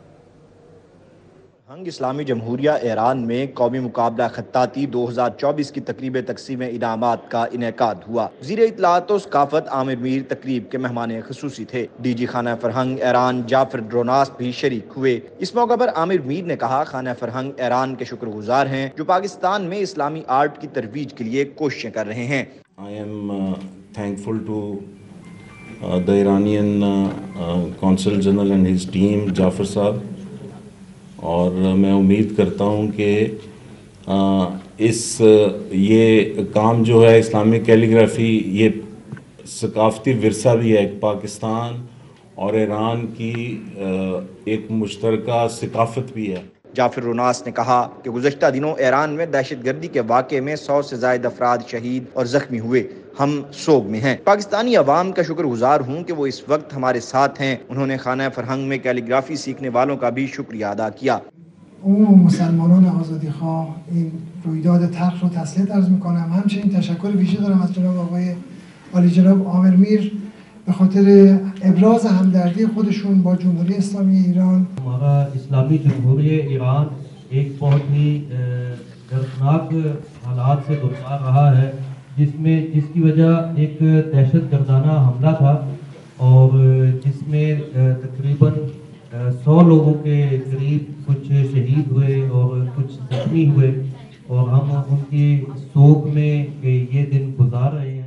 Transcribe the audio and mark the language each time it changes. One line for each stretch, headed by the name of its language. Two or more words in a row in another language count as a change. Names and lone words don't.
Urdu: فرہنگ اسلامی جمہوریہ ایران میں قومی مقابلہ خطاطی 2024 کی تقریب تقسیم انعامات کا انعقاد ہوا. وزیر اطلاعات و ثقافت عامر میر تقریب کے مہمان خصوصی تھے. DG خانہ فرہنگ ایران جعفر روناس بھی شریک ہوئے. اس موقع پر عامر میر نے کہا، خانہ فرہنگ ایران کے شکرگزار ہیں جو پاکستان میں اسلامی آرٹ کی ترویج کے لیے کوششیں کر رہے ہیں.
English: I am thankful to the Iranian Consul General and his team,
Urdu: جعفر صاحب، اور میں امید کرتا ہوں کہ یہ کام جو ہے
English: Islamic calligraphy,
Urdu: یہ ثقافتی ورثہ بھی ہے. پاکستان اور ایران کی ایک مشترکہ ثقافت بھی ہے. جعفر روناس نے کہا کہ گزشتہ دنوں ایران میں دہشتگردی کے واقعے میں 100 سے زائد افراد شہید اور زخمی ہوئے. ہم سوگ میں ہیں. پاکستانی عوام کا شکرگزار ہوں کہ وہ اس وقت ہمارے ساتھ ہیں. انہوں نے خانہ فرہنگ میں کیلیگرافی سیکھنے والوں کا بھی شکریہ ادا کیا.
Persian: مسلمانان آزادیخواه این رویداد تلخ رو تسلیت عرض میکنم. همچنین تشکر ویژه دارم از جناب آقای عالی جناب عامر میر به خاطر ابراز همدردی خودشون با جمهوری اسلامی ایران.
Urdu: ہمارا اسلامی جمہوریہ ایران ایک بہت ہی دردناک حالات سے گزر رہا ہے، جس کی وجہ ایک دہشتگردانہ حملہ تھا اور جس میں تقریباً 100 لوگوں کے قریب کچھ شہید ہوئے اور کچھ زخمی ہوئے اور ہم ان کی سوگ میں یہ دن گزار رہے ہیں.